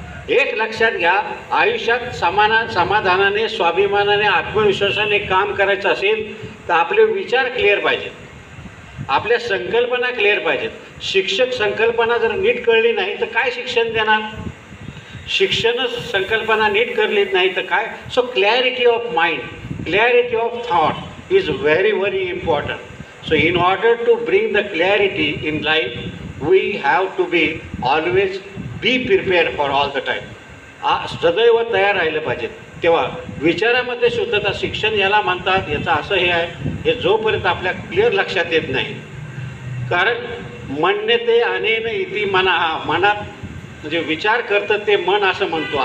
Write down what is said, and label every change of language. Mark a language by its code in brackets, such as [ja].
[mr] एक लक्षात घ्या, आयुष्यात समाधानाने, स्वाभिमानाने, आत्मविश्वासाने काम करायचं असेल तर आपले विचार क्लिअर पाहिजेत, आपल्या संकल्पना क्लिअर पाहिजेत. शिक्षक संकल्पना जर नीट कळली नाही तर काय शिक्षण देणार? शिक्षणच संकल्पना नीट करली नाही तर काय? [en] So clarity of mind, clarity of thought is very very important. So in order to bring the clarity in life, we have to be always be prepared for all the time. [mr] सदैव तयार राहिलं पाहिजे. तेव्हा विचारामध्ये शुद्धता, शिक्षण याला म्हणतात. याचं असं हे आहे, हे जोपर्यंत आपल्या क्लिअर लक्षात येत नाही. कारण म्हणणे ते अनेन इति मना, मनात म्हणजे विचार करतं ते मन असं म्हणतो.